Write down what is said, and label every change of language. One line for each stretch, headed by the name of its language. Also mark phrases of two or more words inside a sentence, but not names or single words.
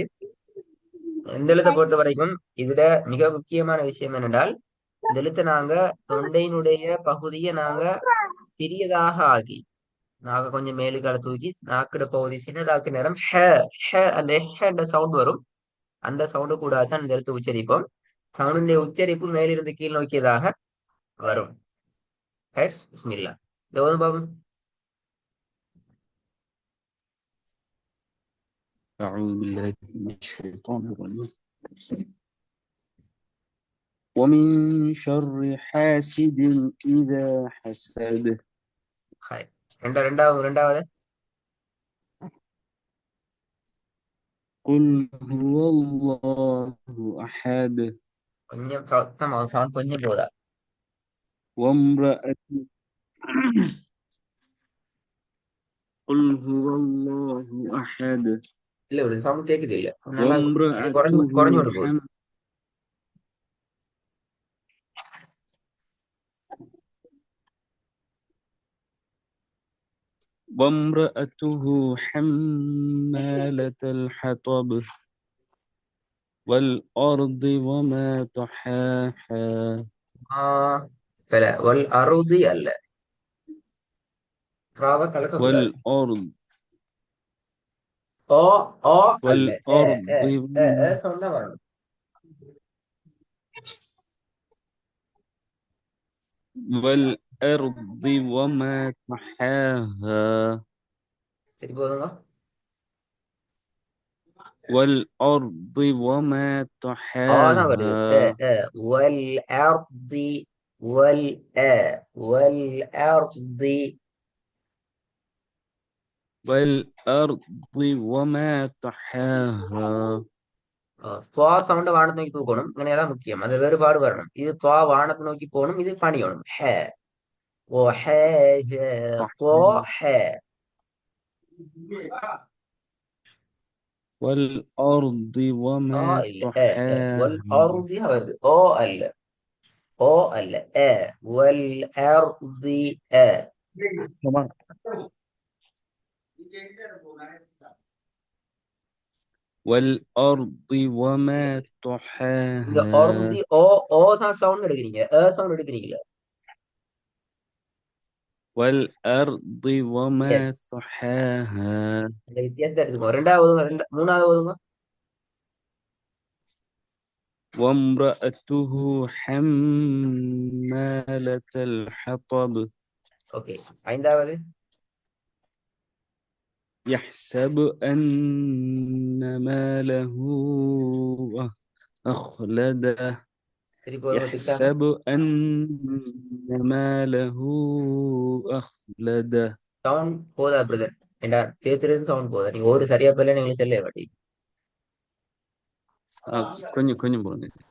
Tamil: இந்த எழுத்தை பொறுத்த வரைக்கும் இதுல மிக முக்கியமான விஷயம் என்னென்றால், இந்த எழுத்தை நாங்க தொண்டையினுடைய பகுதியை நாங்க சிறியதாக ஆகி நாங்க கொஞ்சம் மேலுக்கால தூக்கி நாக்கிட பகுதி சின்னதாக்கு நேரம் அந்த என்ற சவுண்ட் வரும். அந்த சவுண்டு கூட தான் இந்த எழுத்து உச்சரிப்போம். சவுண்டுடைய உச்சரிப்பு மேலிருந்து கீழ் நோக்கியதாக வரும். பிஸ்மில்லா. இந்த ஓதும் பாபு.
Arabic: أعوذ بالله من الشيطان الرجيم. ومن شر حاسد إذا حسد.
Tamil: ஹாய். ரெண்டாவது
Arabic: قل هو الله أحد.
Tamil: கொஞ்சம் சத்தமா சவுண்ட் கொஞ்சம் போதா?
Arabic: وامرأة قل هو الله أحد.
Tamil: இல்ல ஒரு சவுண்ட் கேக்குது இல்ல நல்லா கொஞ்சம் குறைஞ்சு
Arabic: وامرأته
Tamil: குறைஞ்சு கொண்டு போகுது.
Arabic: وامرأته حمالة الحطب والأرض وما طحاها.
Tamil: ஆஹ்
Arabic: والأرض
Tamil: அல்ல. ராவ கலக்க கூடாது.
Arabic: والأرض
Tamil: ஓ ஓ அல்ல.
Arabic: والأرض
Tamil: சவுண்ட் தான் வரணும்.
Arabic: والأرض وما طحاها.
Tamil: சரி போதுங்க.
Arabic: والأرض وما
Tamil: தான் வருது.
Arabic: طحاها. والأرض وال والأرض. والأرض وما طحاها.
Tamil: துவா சவுண்ட வானத்தை நோக்கி தூக்கணும். இங்கனேதான் முக்கியம். அந்த வேறுபாடு வரணும். இது துவா வானத்தை நோக்கி போகணும். இது பணியணும். ஓ தோ
Arabic: طحاها. ஹே. والأرض وما
Tamil: இல்ல. வல்
Arabic: طحاها.
Tamil: அர்தி வருது. அல்ல. அல்ல.
Arabic: والأرض. كمان. والأرض وما
Tamil: இங்க
Arabic: طحاها.
Tamil: அர்தி சவுண்ட் எடுக்கிறீங்க. சவுண்ட் எடுக்கிறீங்களா?
Arabic: والأرض وما
Tamil: எஸ்.
Arabic: طحاها.
Tamil: அந்த வித்தியாசத்தை எடுத்துக்கோ. மூணாவது ஓதுங்க.
Arabic: وامرأته حمالة الحطب
Tamil: ஓகே. 5வது.
Arabic: يحسب أن ماله أخلده.
Tamil: திருப்பி ஓதுங்க திக்காம.
Arabic: يحسب أن ماله أخلده.
Tamil: சவுண்ட் போதா பிரதர்? ஏண்டா பேசுறது சவுண்ட் போதா? நீங்க ஒரு சரியா பேர்ல நீங்களுக்கு செல்ல வாட்டி. கொஞ்சம் கொஞ்சம் போடுங்க.